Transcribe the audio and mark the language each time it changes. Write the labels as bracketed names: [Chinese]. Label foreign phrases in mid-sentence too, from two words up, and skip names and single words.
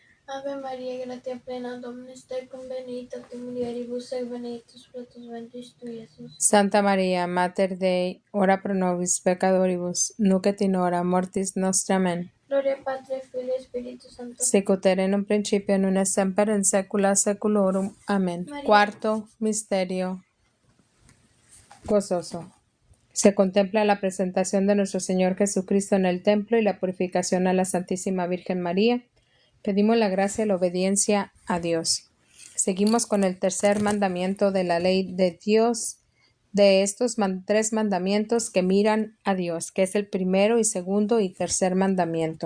[Latin] Ave María, gratia plena, Dominus tecum, benedicta tu mulieribus, et benedictus fructus ventris tui, Iesus. Santa María, Mater Dei, ora pro nobis peccatoribus, nunc et in hora mortis nostra. Amen. Gloria Patri, Filii, Spiritus Sancto. Sicut erat in un principio, nun et semper, in saecula saeculorum. [Spanish] Amén. María. Cuarto misterio gozoso. Se contempla la presentación de nuestro Señor Jesucristo en el templo y la purificación a la Santísima Virgen María. Pedimos la gracia y la obediencia a Dios. Seguimos con el tercer mandamiento de la ley de Dios, de estos tres mandamientos que miran a Dios, que es el primero y segundo y tercer mandamiento.